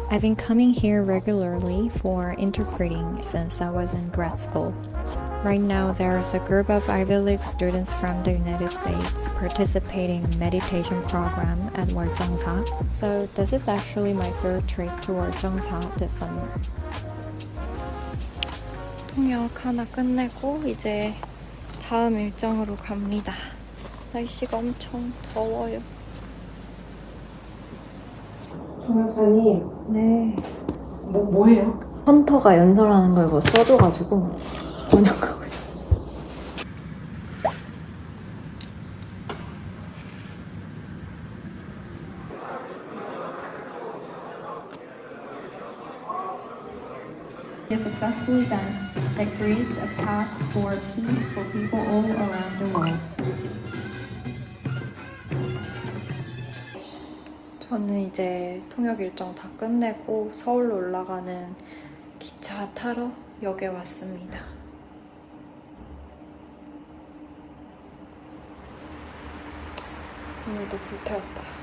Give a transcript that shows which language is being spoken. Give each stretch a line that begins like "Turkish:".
English: I've been coming here regularly for interpreting since I was in grad school. Right now, there's a group of Ivy League students from the United States participating in a meditation program at Jeongsa. So this is actually my third trip to Jeongsa this summer.
Korean: 통역 하나 끝내고 이제 다음 일정으로 갑니다. 날씨가 엄청 더워요. 통역사님. 네. 뭐예요? 헌터가 연설하는 거 이거 써줘가지고 번역하고 있어요.
English: A successful event that creates a path for peace for people all around the world.
Korean: 저는 이제 통역 일정 다 끝내고 서울로 올라가는 기차 타러 역에 왔습니다. 오늘도 불태웠다.